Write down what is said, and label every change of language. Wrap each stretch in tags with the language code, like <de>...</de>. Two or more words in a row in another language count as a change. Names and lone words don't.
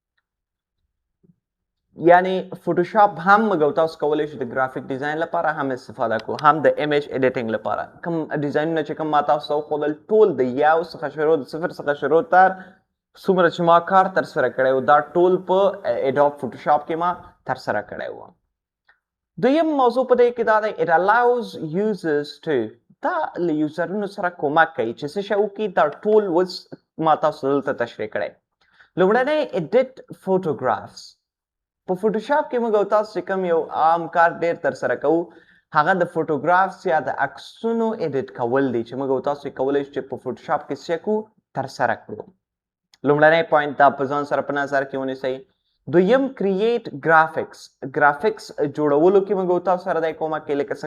<ps>یعنی فوټوشاپ هم موږ تاسو کولی شو د</ps> <en>graphic design</en> <ps>لپاره هم استفاده کو هم د</ps> <en>image editing</en> <ps>لپاره کوم ډیزاینونه چې کوم ما تاسو وښودل ټول د یو څخه شروع د صفر څخه شروع تر څومره چې ما کار ترسره کړی و دا ټول په Adobe Photoshop کې ما ترسره کړی و دویم موضوع په دې کې دا دی</ps> <en>it allows users to</en> <ps>دا له یوزرونو سره کومک کوي چې څه شی وکړي دا ټول اوس ما تاسو دلته تشریح کړی لومړنی</ps> <en>edit photographs</en> <ps>په فوټوشاپ کې موږ تاسو چې کوم یو عام کار ډیر ترسره کوو هغه د فوټوګرافس یا د عکسونو ایډیټ کول دي چې موږ تاسو کولی شو چې په فوټوشاپ کې څه کو ترسره کړو لومړنی پوینټ دا په ځان سره په نظر کې ونیسئ دویم</ps> <en>create graphics</en> <ps>جوړولو کې موږ تاسو سره د کومه کې لکه</ps>